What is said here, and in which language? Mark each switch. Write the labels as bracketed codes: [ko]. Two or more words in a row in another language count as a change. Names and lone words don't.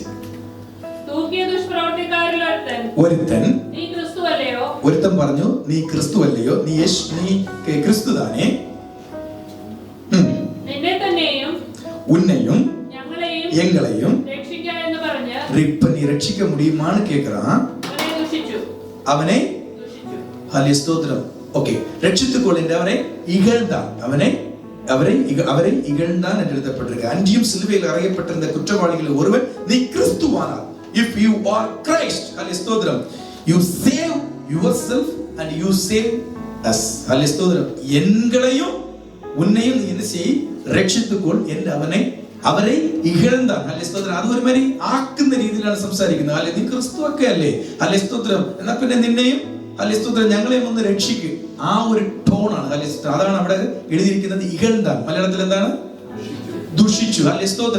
[ml] തൂക്കിയ ദുഷ്പ്രവൃത്തിക്കാരിൽ ഒരുത്തൻ, നീ ക്രിസ്തു അല്ലയോ. ഒരുത്തൻ പറഞ്ഞു, നീ ക്രിസ്തു അല്ലയോ, നീ ക്രിസ്തു താനേ, നിന്നെ തന്നെയും [ta] உன்னையும் எங்களையும் [ml] രക്ഷിക്കുക എന്ന് പറഞ്ഞ് [ta] இப்ப நீ ரட்சிக்க முடியுமான்னு கேக்குறான். அவனை ஹல்லேலூயா ஸ்தோத்திரம். ஓகே, ரட்சித்துக்கொள் என்று அவரை இகழ்ந்தான். அவரை இகழ்ந்தான் என்று எழுதப்பட்டிருக்கு. அன்றியும் சிலுவையில் அறையப்பட்டிருந்த குற்றவாளிகளில் ஒருவன், நீ கிறிஸ்துவானார், [en] if you are Christ, [ta] ஹல்லேலூயா ஸ்தோத்திரம், [en] you save yourself and you save us. [ta] ஹல்லேலூயா ஸ்தோத்திரம். எங்களையும் உன்னையும் நீ என்ன செய்? ரட்சித்துக்கொள் என்று அவரை இகழ்ந்தான். ஹல்லேலூயா ஸ்தோத்திரம். [ml] അത് ഒരു മാതിരി ആക്കുന്ന രീതിയിലാണ് സംസാരിക്കുന്നത്. അല്ലെ, നീ ക്രിസ്തു ഒക്കെ അല്ലേ, ഹല്ലേലൂയ സ്തോത്രം, എന്നാ പിന്നെ നിന്നെയും ഹല്ലേലൂയ സ്തോത്രം ഞങ്ങളെയും ഒന്ന് രക്ഷിക്ക്. ആ ഒരു ടോണാണ്. ഹല്ലേലൂയ സ്തോത്രം. അതാണ് അവിടെ എഴുതിയിരിക്കുന്നത്. ഇകഴ്ന്താൻ മലയാളത്തിൽ എന്താണ്? ദുഷിച്ചു. ഹല്ലേലൂയ സ്തോത്രം.